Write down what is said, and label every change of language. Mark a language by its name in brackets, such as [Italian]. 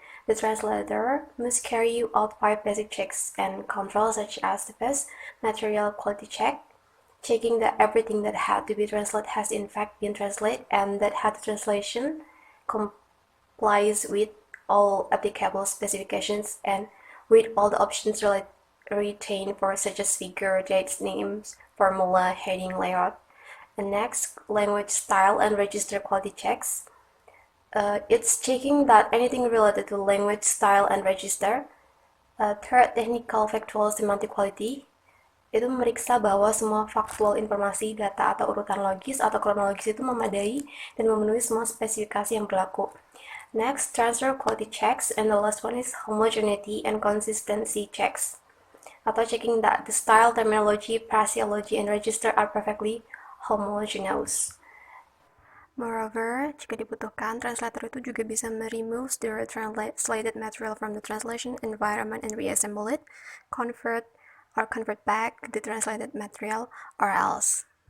[English] The translator must carry out 5 basic checks and controls such as the first, material quality check, checking that everything that had to be translated has in fact been translated and that had the translation complies with all applicable specifications and with all the options retained for such as figure, dates, names, formula, heading, layout. And next, language style and register quality checks. It's checking that anything related to language style and register. Third, technical, factual, semantic quality. [Indonesian] Itu memeriksa bahwa semua faktual informasi, data atau urutan logis atau kronologis itu memadai dan memenuhi semua spesifikasi yang berlaku. [English] Next, transfer quality checks, and the last one is homogeneity and consistency checks. [Indonesian] Atau [English] checking that the style, terminology, phraseology, and register are perfectly homogeneous. Moreover, [Indonesian] jika dibutuhkan, translator itu juga bisa [English] remove the translated material from the translation environment and reassemble it, convert back the translated material, or else.